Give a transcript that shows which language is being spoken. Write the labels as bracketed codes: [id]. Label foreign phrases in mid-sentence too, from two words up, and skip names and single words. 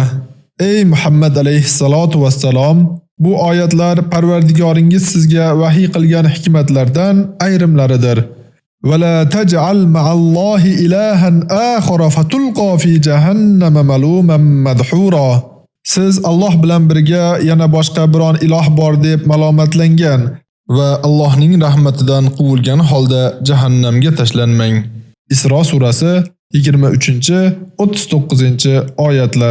[uz] Ey Muhammad [ar] عليه الصلاة والسلام, [uz] bu oyatlar Parvardigoringiz sizga vahiy qilgan hikmatlardan ayrimlaridir. [ar] ولا تجعل مع الله إلها آخر فتلقى في جهنم ملوما مدحورا. [uz] Siz Alloh bilan birga yana boshqa biron iloh bor deb malomatlangan va Allohning rahmatidan quvilgan holda jahannamga tashlanmang. Isro surasi 23-39-oyatlar.